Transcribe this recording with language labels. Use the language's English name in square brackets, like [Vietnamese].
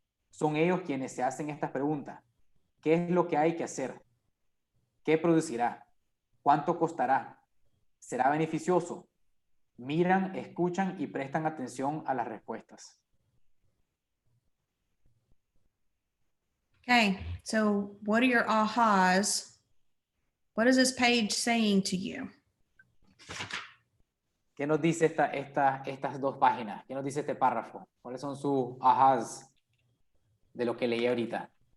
[Spanish] Son ellos quienes se hacen estas preguntas. ¿Qué es lo que hay que hacer? ¿Qué producirá? ¿Cuánto costará? ¿Será beneficioso? Miran, escuchan y prestan atención a las respuestas. [English] Okay, so what are your ahas? What is this page saying to you? [Spanish] ¿Qué nos dice estas dos páginas? ¿Qué nos dice este párrafo? ¿Cuáles son sus ahas de lo que leí ahorita?